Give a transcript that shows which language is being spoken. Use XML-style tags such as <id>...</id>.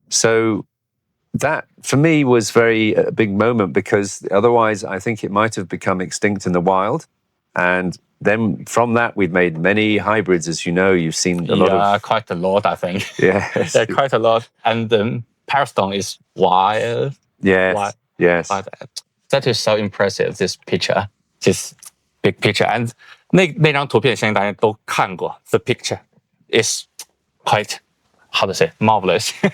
<en>So that, for me, was a big moment because otherwise I think it might have become extinct in the wild. And then from that, we've made many hybrids, as you know. You've seen a lot of... Yeah, quite a lot, I think. Yes. Yeah, quite a lot. And the peristone is wild. Yes, yes. That is so impressive, this picture. This big picture.</en> <zh>And 那张图片相信大家都看过.</zh> <en>The picture is quite, how to say, marvelous.</en>